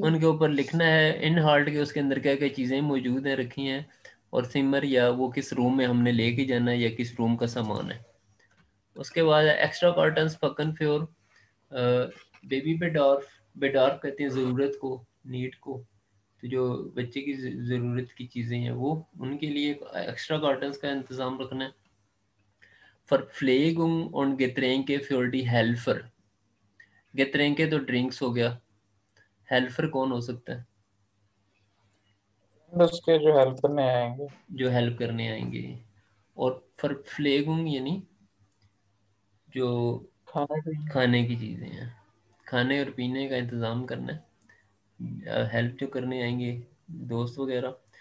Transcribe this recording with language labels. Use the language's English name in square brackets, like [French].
[Hindi] उनके ऊपर लिखना है इन हाल्ट के, उसके अंदर क्या क्या चीज़ें मौजूद हैं, रखी हैं, और सिमर या वो किस रूम में हमने लेके जाना है, या किस रूम का सामान है। उसके बाद [German] एक्स्ट्रा कार्टन्स पकन फ्योर बेबी बेडार्फ। [Hindi] बेडार्फ कहते हैं ज़रूरत को, नीड को। तो जो बच्चे की ज़रूरत की चीज़ें हैं वो, उनके लिए एक्स्ट्रा कार्टन्स का इंतज़ाम रखना है। [German] Verpflegung und Getränke für die Helfer। [Hindi] गेत्रेंके तो ड्रिंक्स हो गया, हेल्पर कौन हो सकता है? उसके जो हेल्प करने आएंगे। जो हेल्प करने आएंगे। और फरफ्लेगुंग यानी जो खाने की चीज़ें हैं, खाने और पीने का इंतज़ाम करना है, हेल्प जो करने आएंगे दोस्त वगैरह।